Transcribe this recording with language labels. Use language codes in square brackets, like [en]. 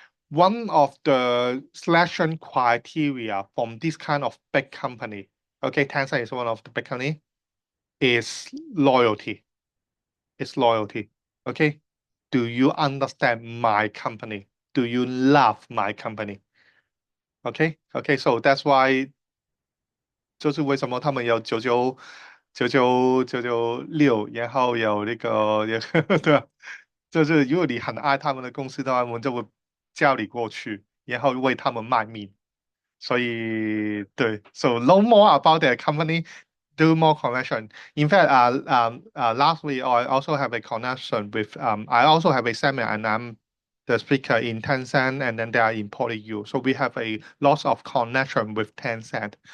[en] One of the selection criteria from this kind of big company, okay, Tencent is one of the big company, is loyalty. It's loyalty. Okay. Do you understand my company? Do you love my company? Okay. Okay. So that's why [zh] 就是为什么他们有99.6，然后有那个对啊，就是如果你很爱他们的公司的话，我们就会叫你过去，然后为他们卖命。所以对， [en] so know more about their company, do more connection. In fact, last week I also have a connection with I also have a seminar, and the speaker in Tencent, and then they are importing you. So we have a lots of connection with Tencent.